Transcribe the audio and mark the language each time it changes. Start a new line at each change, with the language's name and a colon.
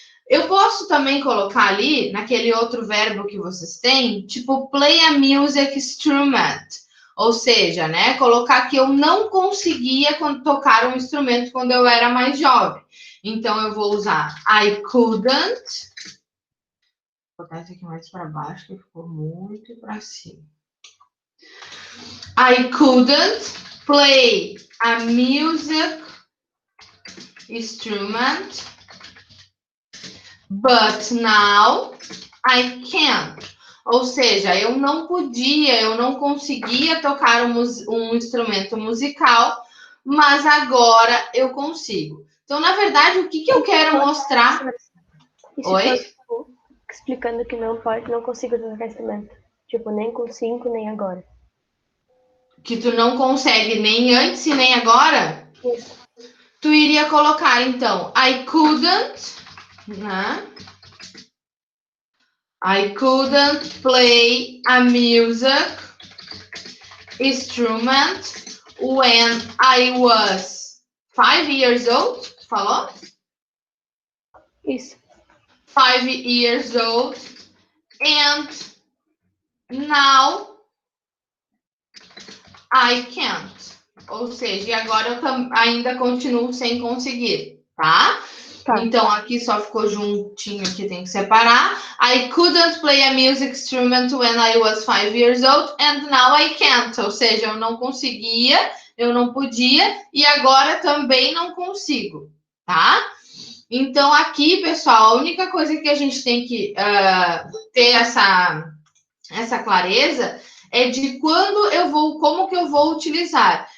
Portuguese: Eu posso também colocar ali, naquele outro verbo que vocês têm, tipo
English: play a music instrument.
Portuguese: Ou seja, né, colocar que eu não conseguia tocar um instrumento quando eu era mais jovem. Então, eu vou usar
English: I couldn't.
Portuguese: Vou botar isso aqui mais para baixo, que ficou muito para cima.
English: I couldn't play a music instrument, but now I can.
Portuguese: Ou seja, eu não podia, eu não conseguia tocar um instrumento musical, mas agora eu consigo. Então, na verdade, o que eu quero mostrar... Oi? Explicando que não pode, não consigo tocar instrumento. Tipo, nem com 5, nem agora. Que tu não consegue nem antes e nem agora? Isso. Tu iria colocar, então,
English: I couldn't,
Portuguese: né?
English: I couldn't play a music instrument when I was 5 years old.
Portuguese: Falou? Isso.
English: 5 years old. And now I can't.
Portuguese: Ou seja, agora eu ainda continuo sem conseguir, tá? Então, aqui só ficou juntinho, aqui tem que separar.
English: I couldn't play a music instrument when I was 5 years old, and now I can't.
Portuguese: Ou seja, eu não conseguia, eu não podia, e agora também não consigo, tá? Então, aqui, pessoal, a única coisa que a gente tem que ter essa clareza é de quando eu vou, como que eu vou utilizar.